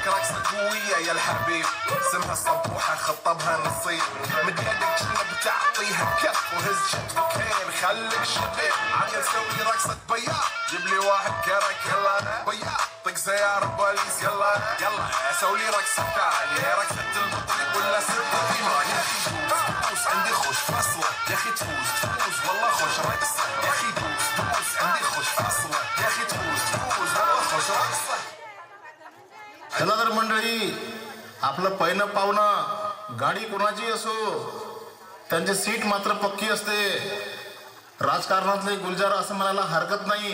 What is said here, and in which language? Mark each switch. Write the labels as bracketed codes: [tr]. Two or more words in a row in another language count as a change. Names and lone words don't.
[ar] رقصة قوية يا الحبيب اسمها صبوحة خطبها نصيب مد يدك جنب تعطيها كف وهز شتفكين خليك شبيب عاد نسوي رقصة بياع جيب لي واحد كرك يلا انا بياع طق سيارة بوليس يلا انا يلا اسوي لي رقصة ثانية رقصة البطيء ولا سبة فيها يا اخي دوس عندي خوش فصلة يا اخي تفوز تفوز والله خوش رقصة يا اخي دوس دوس عندي خوش فصلة يا اخي تفوز تفوز والله خوش رقصة. [mr] चला तर मंडळी, आपलं पहिलं पाहुणं गाडी कोणाची असो त्यांची सीट मात्र पक्की असते. राजकारणातले गुलजार असं म्हणायला हरकत नाही.